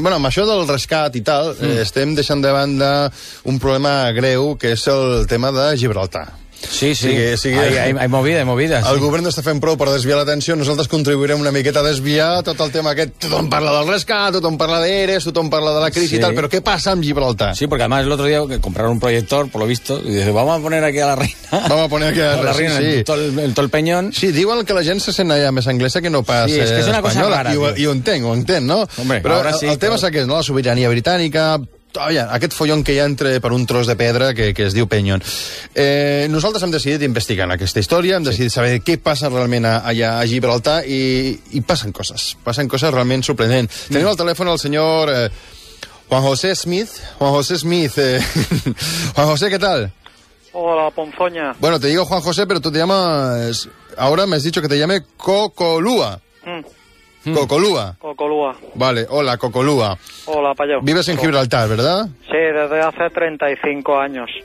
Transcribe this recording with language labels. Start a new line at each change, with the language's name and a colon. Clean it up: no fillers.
Catalan: Bueno, amb això del rescat i tal, estem deixant de banda un problema greu, que és el tema de Gibraltar.
Spanish: Sí, sí. Hay movida.
Catalan: El sí. Govern està fent prou per desviar l'atenció. Nosaltres contribuirem una miqueta a desviar tot el tema aquest. Tothom parla del rescat, tothom parla d'Eres, tothom parla de la crisi sí. i tal. Però què passa amb Gibraltar? Sí, perquè
Spanish: además el otro día compraron un proyector, por lo visto, y dije, vamos a poner aquí a la reina. Vamos a poner aquí a la reina, sí. El peñón.
Catalan: Sí, diuen que la gent se sent allà més anglesa que no pas espanyola. Sí, és que és una cosa rara. I ho entenc, no?
Spanish: Hombre,
Catalan: però ara sí. El tema però... és aquest, no? La sobirania britànica... Oye, aquest follón que hi ha entre per un tros de pedra que es diu Peñón. Nosaltres hem decidit investigar aquesta història, hem decidit sí. saber què passa realment allà a Gibraltar i passen coses realment sorprendents. Sí. Tenim al telèfon el senyor Juan José Smith.
Spanish: Juan José Smith. Juan José, ¿qué tal? Hola, Ponzoña. Bueno, te digo Juan José, pero tú te llamas... Ahora me has dicho que te llame Cocolúa. Cocolúa. Cocolúa. Vale, hola, Cocolúa. Hola, payo. Vives en Gibraltar, ¿verdad? Sí, desde hace 35 años.